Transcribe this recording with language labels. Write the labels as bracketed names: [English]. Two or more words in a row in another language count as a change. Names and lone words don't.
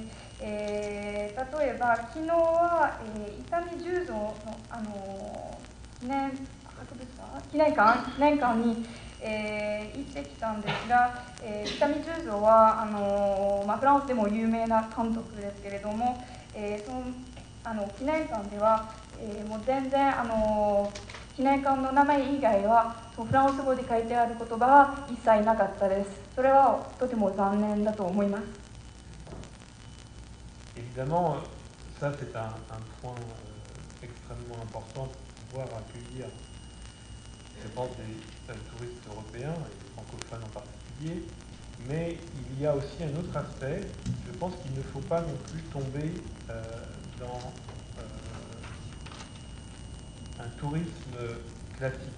[Japanese] 例えば昨日は、伊丹十三の記念館に、行ってきたんですが、伊丹十三はフランスでも有名な監督ですけれども、その記念館では、もう全然記念館の名前以外はフランス語で書いてある言葉は一切なかったです。それはとても残念だと思います。 [French] Évidemment, ça c'est un point extrêmement important pour pouvoir accueillir, je pense, des touristes européens et francophones en particulier. Mais il y a aussi un autre aspect. Je pense qu'il ne faut pas non plus tomber dans un tourisme classique.